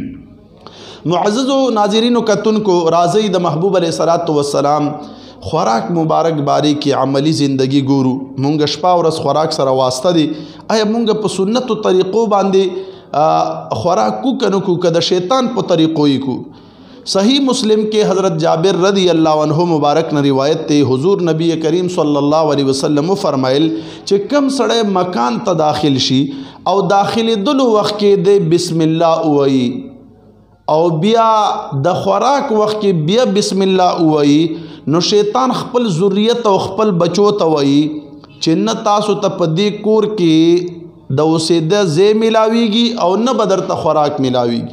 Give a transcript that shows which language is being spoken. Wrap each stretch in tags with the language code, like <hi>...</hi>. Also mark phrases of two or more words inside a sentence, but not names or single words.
<ps>معززو ناظرینو کتونکو، راځئ د محبوب</ps> <ar>علیه الصلاۃ والسلام</ar> <ps>خوراک مبارک باری کې عملی زندگی ګورو. مونږ شپه ورځ خوراک سره واسطه دی، آیا مونږ په سنتو طریقو باندې خوراک کو که نه کو، که د شیطان په طریقو یې کو؟ صحیح مسلم کې حضرت جابر</ps> <ar>رضی اللہ عنہ</ar> <ps>مبارک نے روایت تے حضور نبی کریم</ps> <ar>صلی اللہ علیہ وسلم</ar> <ps>فرمائل چې کم سړی مکان ته داخل شي او داخل دلو وقت کې دے</ps> <ar>بسم الله</ar> <ps>اوئی او بیا د خوراک وخت کې بیا</ps> <ar>بسم الله</ar> <ps>اوئی، نو شیطان خپل ذریت او خپل بچو ته وایي چې نه تاسو ته په دې کور کې د اوسېده ځای میلاویږي او نه به درته خوراک میلاویږي.</ps>